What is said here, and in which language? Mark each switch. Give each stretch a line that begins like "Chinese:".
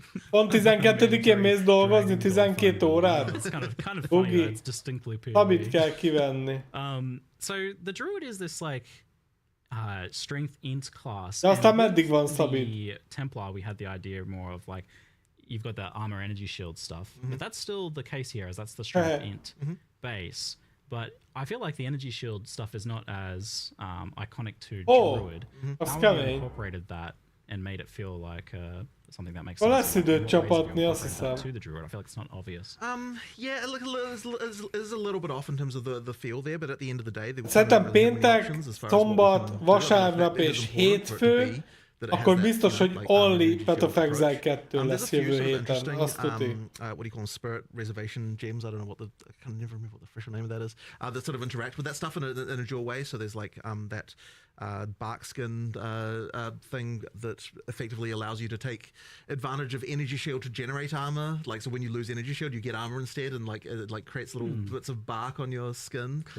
Hungarian: Pont 12-én mész dolgozni 12 órát? Bugi, Szabit kell kivenni.
English: So the Druid is this like strength int class.
Hungarian: De aztán meddig van Szabit?
English: The Templar, we had the idea more of like you've got the armor energy shield stuff, but that's still the case here, as that's the strength int base. But I feel like the energy shield stuff is not as iconic to Druid. How we incorporated that and made it feel like something that makes sense.
Hungarian: Lesz időt csapatni, azt hiszem.
English: To the Druid, I feel like it's not obvious. Yeah, look, it is a little bit off in terms of the feel there, but at the end of the day,
Hungarian: szerintem péntek, szombat, vasárnap és hétfő, akkor biztos, hogy
English: only
Hungarian: Path of Exile 2 lesz jövő héten, azt tuti.
English: What do you call them? Spirit reservation gems? I don't know I can never remember what the official name of that is. That sort of interact with that stuff in a dual way. So there's like that bark skinned thing that effectively allows you to take advantage of energy shield to generate armor. Like, so when you lose energy shield, you get armor instead, and like it like creates little bits of bark on your skin.